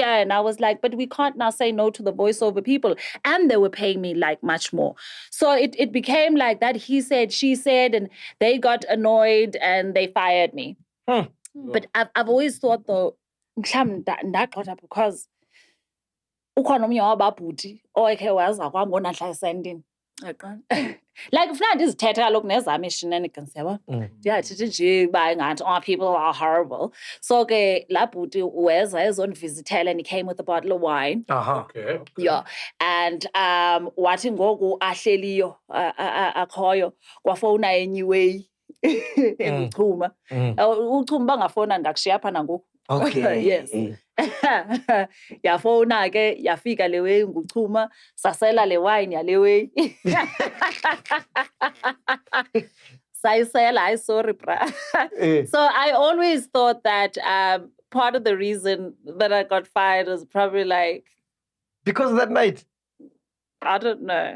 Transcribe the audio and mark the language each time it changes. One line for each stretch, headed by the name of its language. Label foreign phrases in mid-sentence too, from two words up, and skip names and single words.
English: And I was like, but we can't now say no to the voiceover people. And they were paying me like much more. So it became like that. He said, she said, and they got annoyed and they fired me. But I've always thought though, because
Xhosa: ukhona omnye wababhuti oyekhe waza kwam ngonahla esendini.
English: Like if not
Xhosa: ndizithetha kaloku nezam i-shenanigans yabo. Ndiyathi nje uba ingathi
English: people are horrible. So
Xhosa: ke laa bhuti weza ezondivizithela
English: and he came with a bottle of wine. Okay. Yeah.
Xhosa: And wathi ngoku ahleliyo akhoyo kwafowuna anyway. Uchuma. Uchuma bangafona ndakushiya apha nangoku.
English: Okay. Yes.
Xhosa: Yafona ke yafika le way nguchuma sasela le wine ya le way. Sayisela,
English: sorry bra. So I always thought that part of the reason that I got fired was probably like because of that night. I don't know.